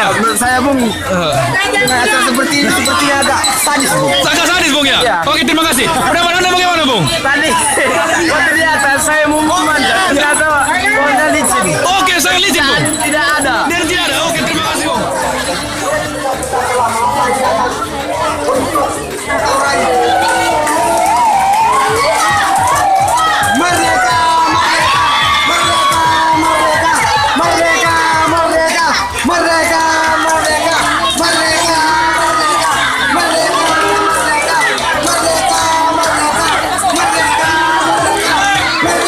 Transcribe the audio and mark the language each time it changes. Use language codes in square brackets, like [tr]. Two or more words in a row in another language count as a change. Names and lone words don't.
[id] Menurut saya Bung, acara seperti ini sepertinya agak sadis Bung. Agak sadis Bung ya? Oke, terima kasih. Pendapat Anda bagaimana Bung? Tadi waktu di atas saya mau memandang ternyata pohonnya licin. Oke, saya licin Bung. Tidak ada. Dan tidak ada. Oke, terima kasih Bung. Merdeka, merdeka, merdeka, merdeka, merdeka, merdeka, merdeka, merdeka, merdeka, merdeka, merdeka, merdeka, merdeka,